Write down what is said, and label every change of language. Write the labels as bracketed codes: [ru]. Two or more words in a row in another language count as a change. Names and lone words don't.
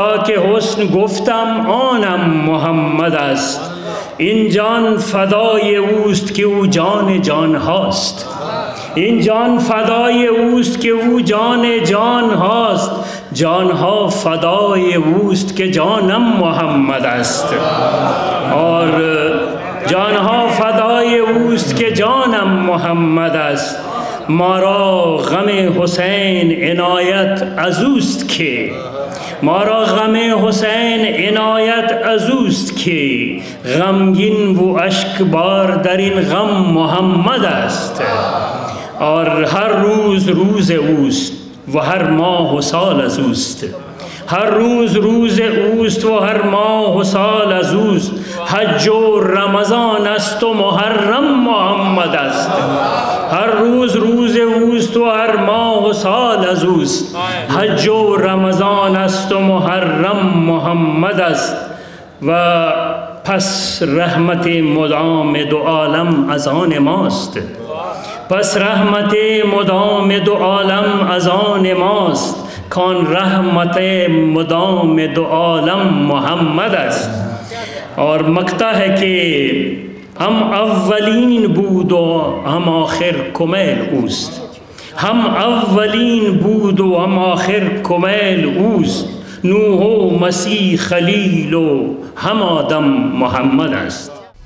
[fa] کہ حسن گفتم آن ہم محمد است، این جان فدای اوست که او جان جان هاست، این جان فدای اوست که او جان جان هاست، جانها فدای اوست که جانم محمد است، اور جانها فدای اوست که جانم محمد است، مارا غم حسین عنایت از اوست که، مارا غم حسین عنایت از اوست که، غمگین و اشک بار در این غم محمد است، اور ہر روز روز اوست و ہر ماہ و سال از اوست، ہر روز روز اوست و ہر ماہ و سال از اوست، حج و رمضان است و محرم محمد است، ہر روز روز اوست و ہر ماہ و سال از اوست، حج و رمضان است و محرم محمد است، و پس رحمت مدام دو عالم از آن ماست، پس رحمت مدام دو عالم از آن ماست، کان رحمت مدام دو عالم محمد است۔ [ur] اور مکتا ہے [fa] کہ ہم اولین بود و ہم آخر کمیل اوست، ہم اولین بود و ہم آخر کمیل اوست، نوح و مسیح خلیل و ہم آدم محمد است۔